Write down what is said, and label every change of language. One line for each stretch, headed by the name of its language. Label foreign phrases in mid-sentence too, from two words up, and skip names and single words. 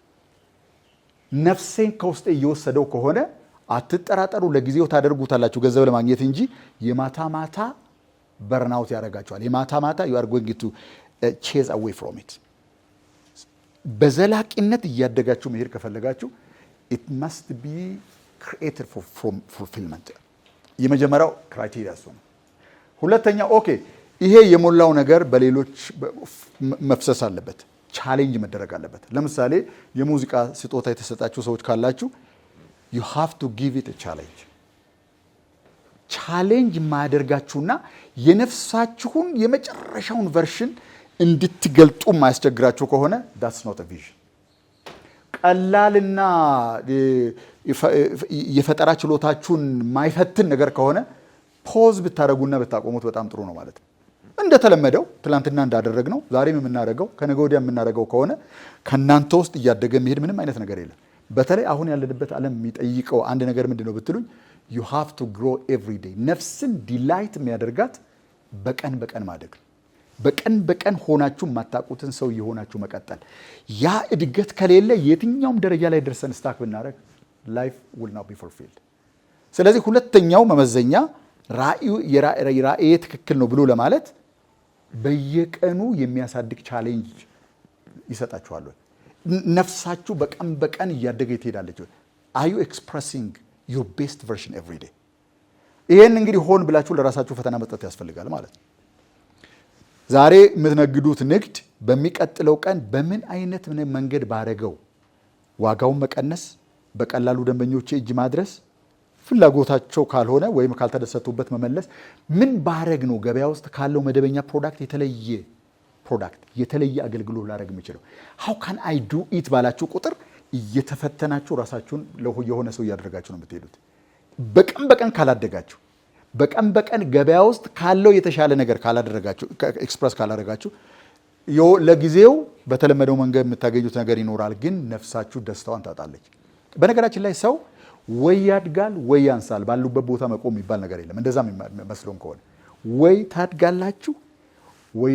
Amharic: ነፍሴን ከውስጥ እየወሰደው ከሆነ አትጠራጠሩ፣ ለጊዜው ታደርጉታላችሁ ገንዘብ ለማግኘት እንጂ የማታ ማታ በርናውት ያደርጋችኋል። የማታ ማታ
English: you are going to chase away from it።
Amharic: በዘላቂነት እያደጋችሁ መሄድ ከፈለጋችሁ
English: it must be created for fulfillment።
Amharic: የመጀመሪያው ክራይቴሪያ እሱ ነው። ሁለተኛ ኦኬ፣ ይሄ የሞላው ነገር በሌሎች መፍሰስ አለበት፣ ቻሌንጅ መደረግ አለበት። ለምሳሌ የሙዚቃ ስጦታ የተሰጣችሁ ሰዎች ካላችሁ
English: you have to give it a challenge።
Amharic: ቻሌንጅ ማያደርጋችሁና የነፍሳችሁን የመጨረሻውን ቨርሽን እንድትገልጡ ማያስቸግራችሁ ከሆነ
English: that's not a vision።
Amharic: ቀላልና የፈጠራ ችሎታችሁን ማይፈትን ነገር ከሆነ ፖዝ ብታደርጉና ብታቆሙት በጣም ጥሩ ነው ማለት ነው። እንደተለመደው ትላንትና እንዳደረግነው ዛሬም የምናደርገው ከነገ ወዲያ የምናደርገው ከሆነ ከእናንተ ውስጥ እያደገ የሚሄድ ምንም አይነት ነገር የለም። በተለይ አሁን ያለንበት ዓለም የሚጠይቀው አንድ ነገር ምንድን ነው ብትሉኝ
English: you have to grow every day።
Amharic: ነፍስን ዲላይት የሚያደርጋት በቀን በቀን ማደግ፣ በቀን በቀን ሆናችሁ የማታውቁትን ሰው የሆናችሁ መቀጠል። ያ እድገት ከሌለ የትኛውም ደረጃ ላይ ደርሰን ስታክ ብናደርግ
English: life will not be fulfilled።
Amharic: ስለዚህ ሁለተኛው መመዘኛ ራእዬ ትክክል ነው ብሎ ለማለት በየቀኑ የሚያሳድግ ቻሌንጅ ይሰጣችኋል። ነፍሳችሁ በቀን በቀን እያደገ ትሄዳለች።
English: are you expressing your best version every day?
Amharic: ይሄን እንግዲህ ሆን ብላችሁ ለራሳችሁ ፈተና መስጠት ያስፈልጋል ማለት ነው። ዛሬ የምትነግዱት ንግድ በሚቀጥለው ቀን በምን አይነት መንገድ ባረገው ዋጋውን መቀነስ፣ በቀላሉ ደንበኞቼ እጅ ማድረስ፣ ፍላጎታቸው ካልሆነ ወይም ካልተደሰቱበት መመለስ፣ ምን ባረግ ነው ገበያ ውስጥ ካለው መደበኛ ፕሮዳክት የተለየ አገልግሎት ላደርግ የምችለው?
English: how can I do it
Amharic: ባላችሁ ቁጥር እየተፈተናችሁ ራሳችሁን የሆነ ሰው እያደረጋችሁ ነው የምትሄዱት። በቀን በቀን ካላደጋችሁ፣ በቀን በቀን ገበያ ውስጥ ካለው የተሻለ ነገር ካላደረጋችሁ፣ ኤክስፕረስ ካላደረጋችሁ ለጊዜው በተለመደው መንገድ የምታገኙት ነገር ይኖራል፣ ግን ነፍሳችሁ ደስታዋን ታጣለች። በነገራችን ላይ ሰው ወይ ያድጋል ወይ ያንሳል። ባሉበት ቦታ መቆም የሚባል ነገር የለም። እንደዛም መስሎም ከሆነ ወይ ታድጋላችሁ ወይ